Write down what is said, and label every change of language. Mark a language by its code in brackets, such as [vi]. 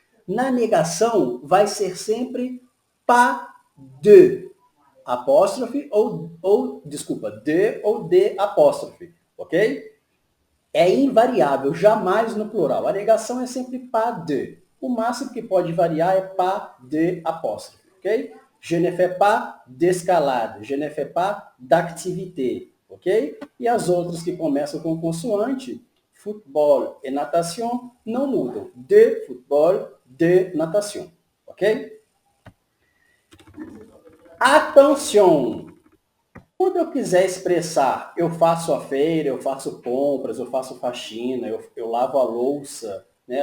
[pt] Na negação vai ser sempre pas de apóstrofe ou desculpa, de ou de apóstrofe, ok? É invariável, jamais no plural. A negação é sempre pas de. O máximo que pode variar é pas de apóstrofe, ok? [fr] Je ne fais pas d'escalade, je ne fais pas d'activité, ok? [pt] E as outras que começam com consoante, futebol e natação, não mudam. De futebol, de natação, ok? Atenção! Quando eu quiser expressar, eu faço a feira, eu faço compras, eu faço faxina, eu lavo a louça, né?